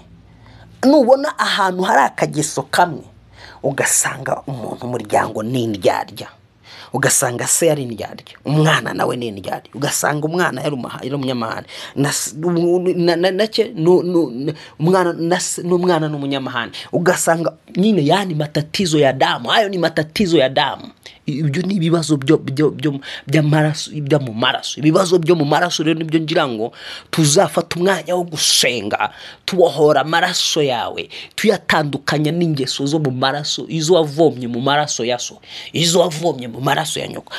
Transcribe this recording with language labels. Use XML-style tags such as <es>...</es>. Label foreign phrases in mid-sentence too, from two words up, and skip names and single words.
<rw>Nubona ahantu hari akageso kamwe ugasanga umuntu umuryango ni indyarya, ugasanga se yari indyarya, umwana nawe ni indyarya, ugasanga umwana yari umunyamahane, umwana n'umunyamahane, ugasanga nyine</rw> <sw>yani matatizo ya damu. Hayo ni matatizo ya damu.</sw> <rw>Ibyo ni ibibazo by'amaraso, ibyo mu maraso. Ibibazo byo mu maraso rero nibyo ngira ngo tuzafata umwanya wo gusenga, tubohora amaraso yawe, tuyatandukanya n'ingeso zo mu maraso, izo wavomye mu maraso yaso, izo wavomye mu maraso ya nyoko.</rw>